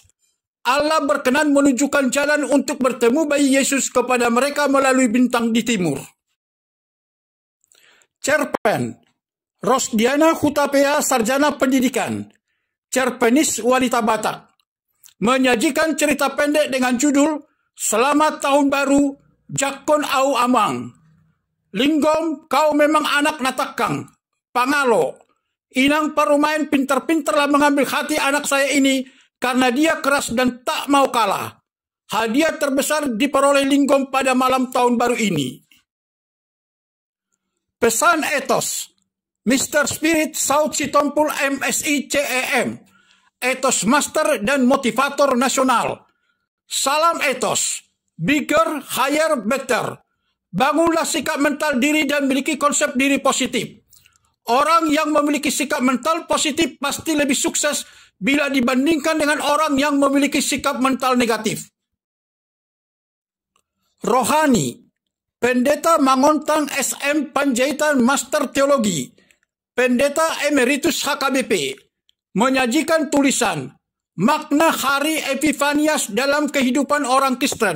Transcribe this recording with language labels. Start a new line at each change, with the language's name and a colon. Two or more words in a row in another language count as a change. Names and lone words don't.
Indonesian: Allah berkenan menunjukkan jalan untuk bertemu bayi Yesus kepada mereka melalui bintang di timur. Cerpen, Rosdiana Hutapea, Sarjana Pendidikan, Cerpenis Wanita Batak, menyajikan cerita pendek dengan judul Selamat Tahun Baru, Jakon Au Amang. Linggom, kau memang anak natakang, pangalo.
Batak Toba: Inang parumain
Indonesian: pintar-pintarlah mengambil hati anak saya ini karena dia keras dan tak mau kalah. Hadiah terbesar diperoleh Linggom pada malam tahun baru ini. Pesan etos, Mr. Spirit South Sitompul MSI CEM, etos master dan motivator nasional. Salam etos,
English: bigger, higher, better.
Indonesian: Bangunlah sikap mental diri dan miliki konsep diri positif. Orang yang memiliki sikap mental positif pasti lebih sukses bila dibandingkan dengan orang yang memiliki sikap mental negatif. Rohani, Pendeta Mangontang SM Panjaitan Master Teologi, Pendeta Emeritus HKBP, menyajikan tulisan Makna Hari Epifanias dalam Kehidupan Orang Kristen.